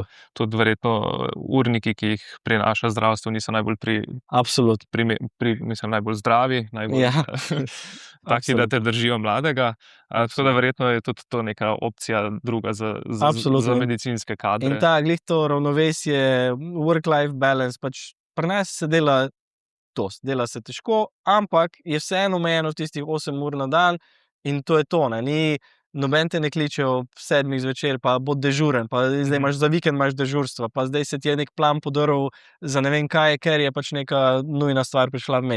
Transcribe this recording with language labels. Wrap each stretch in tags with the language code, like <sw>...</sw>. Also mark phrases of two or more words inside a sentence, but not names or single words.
<sl>Tudi verjetno urniki, ki jih prinaša zdravstvo, niso najbolj najbolj zdravi, taki, da te držijo mladega. Tako da verjetno je tudi to neka opcija druga za medicinske kadre. In glih to ravnovesje,</sl> <en>work-life balance,</en> <sl>pač pri nas se dela dela se težko, ampak je vseeno omejeno tistih 8 ur na dan in to je to. Noben te ne kliče ob 7 zvečer, pa bo dežuren, pa zdaj imaš za vikend imaš dežurstva, pa zdaj se ti je nek plan podrl za ne vem kaj, ker je pač neka nujna stvar prišla vmes.</sl>